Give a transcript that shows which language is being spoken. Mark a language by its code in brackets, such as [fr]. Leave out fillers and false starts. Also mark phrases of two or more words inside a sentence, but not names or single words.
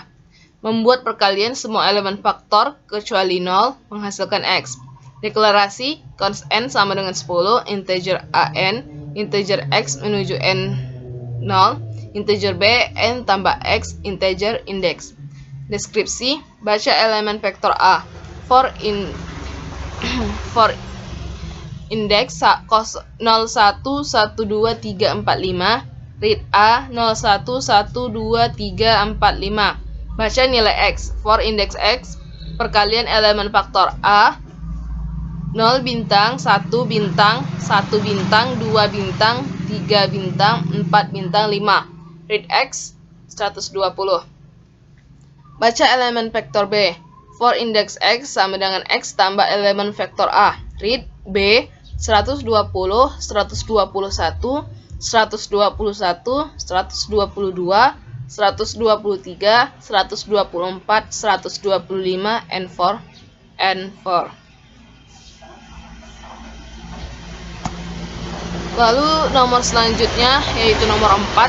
[id] Membuat perkalian semua elemen faktor kecuali 0 menghasilkan X. Deklarasi cons n sama dengan 10, integer a n, integer X menuju n 0, integer B n tambah X, integer indeks. Deskripsi, baca elemen vektor A. For indeks 0, 1, 1, 2, 3, 4, 5. Read A 0, 1, 1, 2, 3, 4, 5. Baca nilai X. For indeks X, perkalian elemen faktor A 0 bintang, 1 bintang, 1 bintang, 2 bintang, 3 bintang, 4 bintang, 5. Read X 120. Baca elemen vektor B. For indeks X sama dengan X tambah elemen vektor A. Read B 120, 121, 121, 122, 123, 124, 125, N4. Lalu nomor selanjutnya yaitu nomor 4.